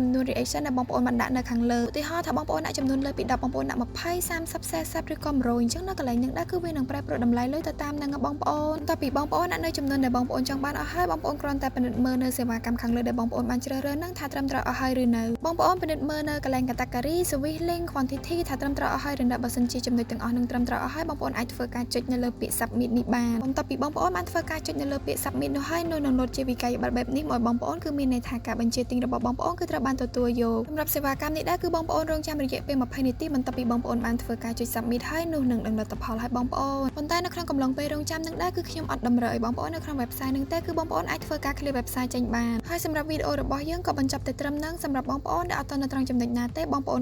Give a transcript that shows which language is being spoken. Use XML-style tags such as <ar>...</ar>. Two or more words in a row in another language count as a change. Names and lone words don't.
<km>នួន reaction ដែលបងប្អូនបានដាក់នៅខាងលើឧទាហរណ៍ថាបងប្អូនដាក់ចំនួនលើពី10បងប្អូនដាក់20 30 40ឬក៏100អញ្ចឹងនៅកន្លែងនឹងដែរគឺវានឹងប្រែប្រួលតម្លៃលុយទៅតាមនឹងបងប្អូនតើពីបងប្អូនដាក់នៅចំនួនដែលបងប្អូនចង់បានអស់ហើយបងប្អូនគ្រាន់តែពិនិត្យ មើលនៅសេវាកម្មខាងលើដែលបងប្អូនបានជ្រើសរើសនឹងថាត្រឹមត្រូវអស់ហើយឬនៅបងប្អូនពិនិត្យមើលនៅកន្លែង</km> <en>category service link quantity</en> <km>ថាត្រឹមត្រូវអស់ហើយឬនៅបើសិនជាចំណុចទាំងអស់នឹងត្រឹមត្រូវអស់ហើយបងប្អូន អាចធ្វើការចុចនៅលើពាក្យ submit នេះបានបន្ទាប់ពីបងប្អូនបានធ្វើការចុចនៅលើពាក្យ submit នោះហើយនោះនឹងលុតជាវិក័យប័ត្របែបនេះមកបងប្អូនគឺ មានន័យថាការបញ្ជាទិញរបស់បងប្អូនគឺត្រូវបានទទួលយកសម្រាប់សេវាកម្មនេះដែរគឺបងប្អូនរងចាំរយៈពេល20នាទីបន្ទាប់ពីបងប្អូនបានធ្វើការចុច submit ហើយនោះនឹងលទ្ធផលឲ្យបងប្អូនប៉ុន្តែនៅក្នុងកំឡុងពេលរងចាំនឹងដែរគឺខ្ញុំអត់តម្រូវឲ្យបងប្អូននៅក្នុង website នឹងទេគឺបងប្អូនអាចធ្វើការ</km> <en>clear website</en> <km>ចេញបានហើយសម្រាប់វីដេអូរបស់យើងក៏បញ្ចប់តែត្រឹមហ្នឹងសម្រាប់បងប្អូនដែលអត់ទាន់នៅត្រង់ចំណុចណាទេបងប្អូនក៏អាច</km>